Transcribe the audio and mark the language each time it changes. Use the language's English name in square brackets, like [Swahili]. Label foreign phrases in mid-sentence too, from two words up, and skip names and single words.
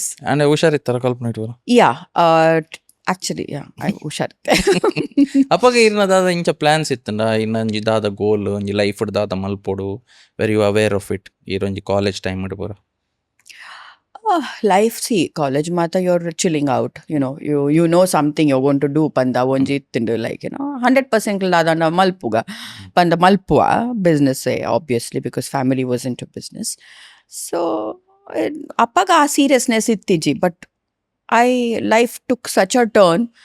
[Tulu] And ಹುಷಾರಿತ್ತರ ಕಲ್ಪನೆ ಇಟ್ಟು? [English] Yeah, actually yeah, I ಹುಷಾರಿತ್ತೆ. [Tulu] ಅಪ್ಪಗ ಇರ್ನ ದಾದ ಇಂಚ ಪ್ಲಾನ್ಸ್ ಇತ್ತಂಡ ಇನ್ನೊಂಜಿ ದಾದ ಗೋಲ್ ಒಂಜಿ ಲೈಫ್ ದಾದ ಮಲ್ಪೊಡು [English] very you aware of it [Tulu] ಇರೊಂಜಿ [English] college time [Tulu] ಇಡು ಪೂರ? [English] Life, see, college mata you're chilling out, you know something you're going to do [Tulu] panda onji ittindu [English] like 100% [Tulu] ladana malpuga panda malpua [English] business obviously because family was into business. So [Tulu] appaga a seriousness ittiji, [English] but life took such a turn.